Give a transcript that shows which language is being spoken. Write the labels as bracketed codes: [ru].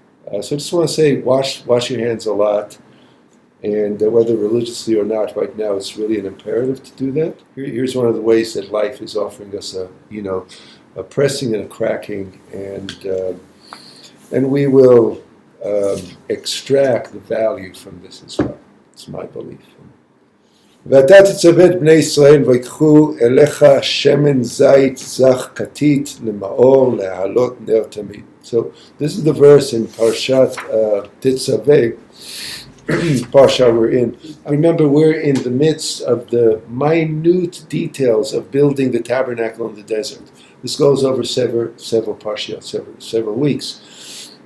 [en] So I just want to say, wash your hands a lot, and whether religiously or not, right now it's really an imperative to do that. Here's one of the ways that life is offering us a pressing and a cracking, and and we will extract the value from this as well. It's my belief. [he] ואתה תצווה את בני ישראל ויקחו אליך שמן זית זך כתית למאור להעלות נר תמיד. [en] So this is the verse in Parshat Tetzave, Parsha we're in. Remember, we're in the midst of the minute details of building the tabernacle in the desert. This goes over several Parsha, several weeks.